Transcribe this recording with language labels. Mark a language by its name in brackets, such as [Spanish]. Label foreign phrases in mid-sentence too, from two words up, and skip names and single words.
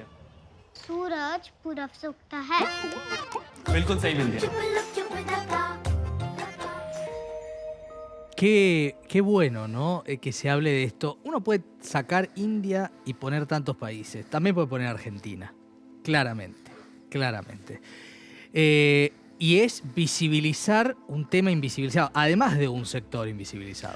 [Hindi] सूरज पूरब से उगता है। बिल्कुल सही बिंदिया। [Spanish] Qué bueno, ¿no? Que se hable de esto. Uno puede sacar India y poner tantos países. También puede poner Argentina. Claramente, claramente. Y es visibilizar un tema invisibilizado, además de un sector invisibilizado.